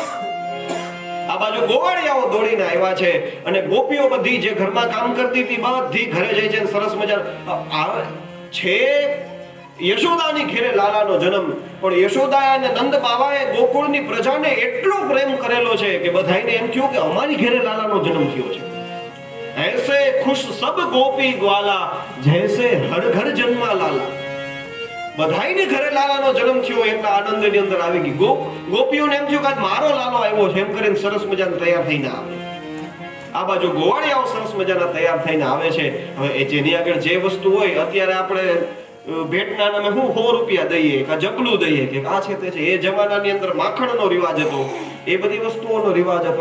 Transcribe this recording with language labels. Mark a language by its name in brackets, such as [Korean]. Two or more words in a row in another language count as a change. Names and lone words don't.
[Gujarati] આ બાજુ ગોવાળિયાઓ દોડીને આવ્યા છે અને ગોપીઓ બધી જે ઘરમાં કામ કરતી હતી બધી ઘરે જાય છે. સરસ મજા છે યશોદાની ઘેરે લાલાનો જન્મ, પણ યશોદા અને નંદ બાવાએ ગોકુળની પ્રજાને એટલો પ્રેમ કરેલો છે કે બધાને એમ થયું કે અમારી ઘેરે લાલાનો જન્મ થયો છે. [Hindi] ऐसे खुश सब गोपी ग्वाला जैसे हर घर जन्मा लाला. [Gujarati] બધાયને ઘરે લાલાનો જન્મ થયો એટલા આનંદની અંદર આવી ગઈ. ગોપીઓને એમ થયું કે મારો લાલો આવ્યો છે એમ કરીને સરસ મજાના તૈયાર થઈને આવે. આ બાજુ ગોવાળિયાઓ સરસ મજાના તૈયાર થઈને આવે છે. હવે એ જેની આગળ જે વસ્તુ હોય, અત્યારે આપણે ભેટના નામે હું 100 રૂપિયા દઈએ કે જબલું દઈએ કે આ છે તે છે, એ જમાનાની અંદર માખણનો રિવાજ હતો, એ બધી વસ્તુઓનો રિવાજ હતો.